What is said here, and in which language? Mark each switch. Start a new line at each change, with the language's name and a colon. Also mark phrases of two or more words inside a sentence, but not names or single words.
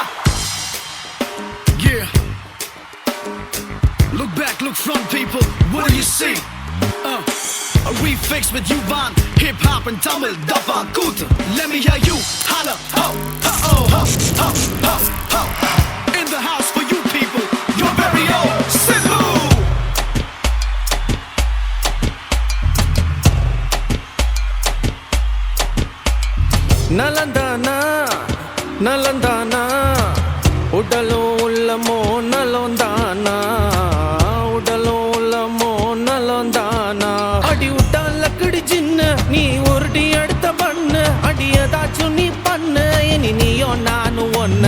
English: Yeah. Look back, look front people, what do you see? A refix with Yuvan, hip hop and Tamil, Dappa Kuta. Let me hear you holla, ho, ho, oh, ho, ho, ho, ho. In the house for you people, your very own Sidhu.
Tamil: நலந்தானா நலந்தானா உடலும் உள்ளமோ நலந்தானா உடலும் உள்ளமோ நலந்தானா அடி விட்டா லக்கடி சின்ன நீ உருட்டி அடுத்த பண்ணு அடி ஏதாச்சும் நீ பண்ணு இனி நீயோ நானும் ஒண்ணு.